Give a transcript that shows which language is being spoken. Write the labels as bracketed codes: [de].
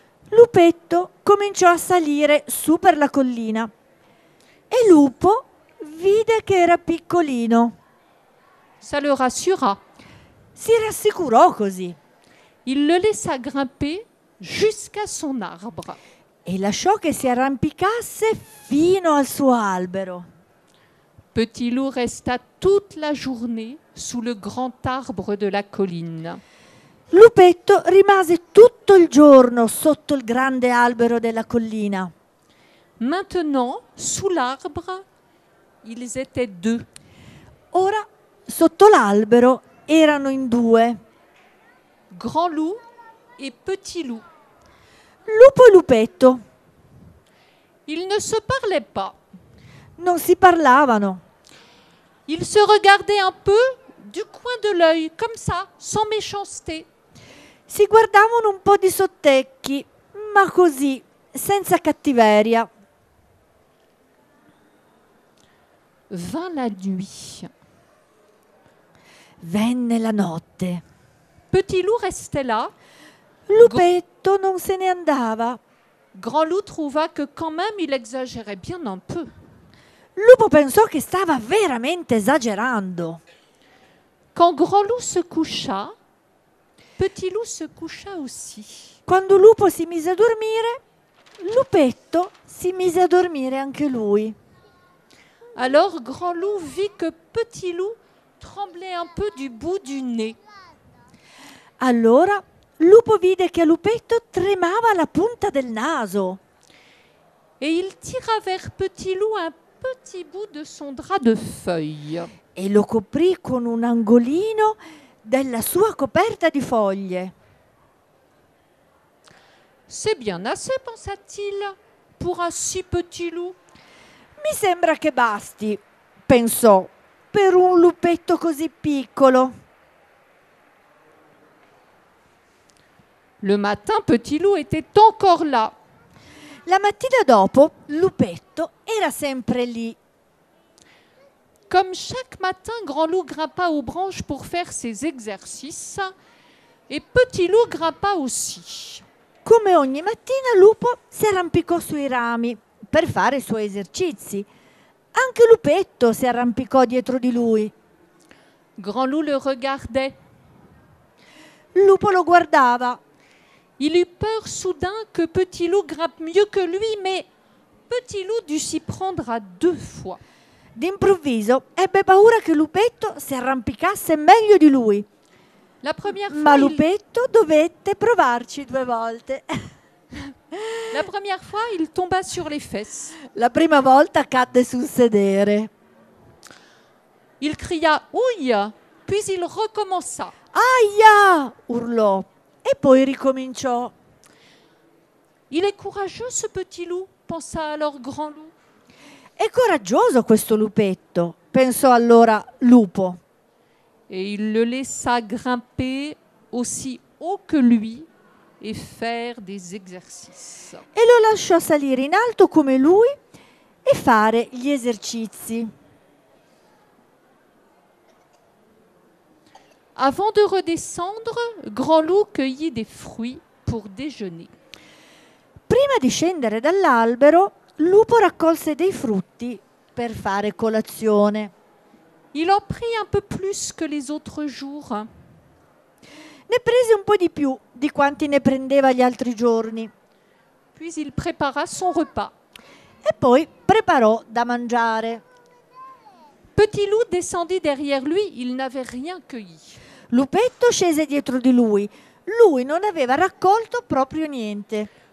[it] Lupetto cominciò a salire su per la collina e Lupo vide che era piccolino. [fr] Ça le rassura. [it] Si rassicurò così [fr] Il le laissa grimper jusqu'à son arbre. [it] e lasciò che si arrampicasse fino al suo albero. [fr] Petit Loup resta toute la journée sous le grand arbre de la colline. [it] Lupetto rimase tutto il giorno sotto il grande albero della collina. [fr] Maintenant, sous l'arbre, ils étaient deux. [it] Ora, sotto l'albero, erano in due, [fr] Grand Loup et Petit Loup. [it] Lupo e Lupetto. [fr] Ils ne se parlaient pas. [it] Non si parlavano. [fr] Ils se regardaient un peu du coin de l'œil, comme ça, sans méchanceté. [it] Si guardavano un po' di sottecchi, ma così, senza cattiveria. [fr] Vint la nuit. [it] Venne la notte. [fr] Petit Loup restait là. [it] Lupetto non se ne andava. [fr] Grand Loup trouva que quand même il exagérait bien un peu. [it] Lupo pensò che stava veramente esagerando. [fr] Quand Grand Loup se coucha, Petit Loup se coucha aussi. [it] Quando Lupo si mise a dormire, Lupetto si mise a dormire anche lui. [fr] Alors Grand Loup vit que Petit Loup tremblait un peu du bout du nez. [it] Allora Lupo vide che a Lupetto tremava la punta del naso [fr] Et il tira vers Petit Loup un petit bout de son drap de feuilles. [it] e lo coprì con un angolino della sua coperta di foglie. [fr] C'est bien assez, pensa-t-il, pour un si petit loup. [it] Mi sembra che basti, pensò, per un lupetto così piccolo. [fr] Le matin, Petit Loup était encore là. [it] La mattina dopo, Lupetto era sempre lì. [fr] Comme chaque matin, Grand Loup grimpa aux branches pour faire ses exercices et Petit Loup grimpa aussi. [it] Come ogni mattina Lupo si arrampicò sui rami per fare i suoi esercizi. Anche Lupetto si arrampicò dietro di lui. [fr] Grand Loup le regardait. [it] Lupo lo guardava. [fr] Il eut peur soudain que Petit Loup grimpe mieux que lui, mais Petit Loup dut s'y prendre à 2 fois. [it] D'improvviso ebbe paura che Lupetto si arrampicasse meglio di lui. [fr] La première [it] Ma [fr] fois, [it] Lupetto dovette provarci 2 volte. [fr] il tomba sur les fesses. [it] La prima volta cadde sul sedere. [fr] Il cria « Ouille !» puis il recommença. [it] Aia! Urlò e poi ricominciò. [fr] Il est courageux ce Petit Loup, pensa alors Grand Loup. [it] È coraggioso questo Lupetto, pensò allora Lupo. [fr] Et il le laissa grimper aussi haut que lui et faire des exercices. [it] E lo lasciò salire in alto come lui e fare gli esercizi. [fr] Avant de redescendre, Grand Loup cueillit des fruits pour déjeuner. [it] Prima di scendere dall'albero, Lupo raccolse dei frutti per fare colazione. [fr] Il en prit un peu plus que les autres jours. [it] Ne prese un po' di più di quanti ne prendeva gli altri giorni [fr] Puis il prépara son repas. [it] e poi preparò da mangiare. [fr] Petit Loup descendit derrière lui, il n'avait rien cueilli. [it] Lupetto scese dietro di lui. Lui non aveva raccolto proprio niente.